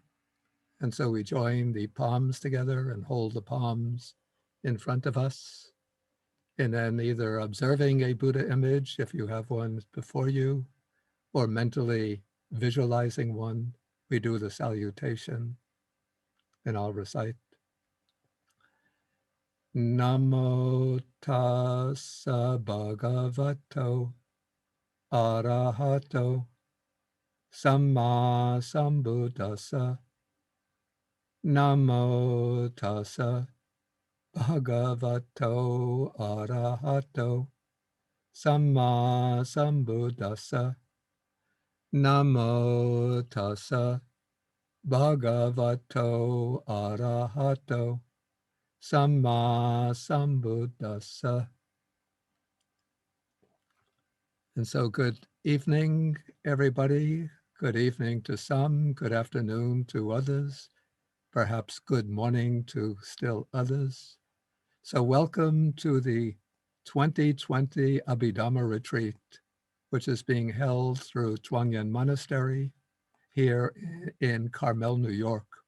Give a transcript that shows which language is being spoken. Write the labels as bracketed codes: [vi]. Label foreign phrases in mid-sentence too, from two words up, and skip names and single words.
[en] And so we join the palms together and hold the palms in front of us. And then either observing a Buddha image, if you have one before you, or mentally visualizing one, we do the salutation, and I'll recite. [pi] Namo tassa bhagavato arahato samma sambuddhassa. Namo tassa bhagavato arahato samma sambuddhassa. Namo tassa bhagavato arahato samma sambuddhassa. [en] And so good evening, everybody. Good evening to some, good afternoon to others, perhaps good morning to still others. So welcome to the 2020 Abhidhamma retreat, which is being held through Chuangyan Monastery here in Carmel, New York.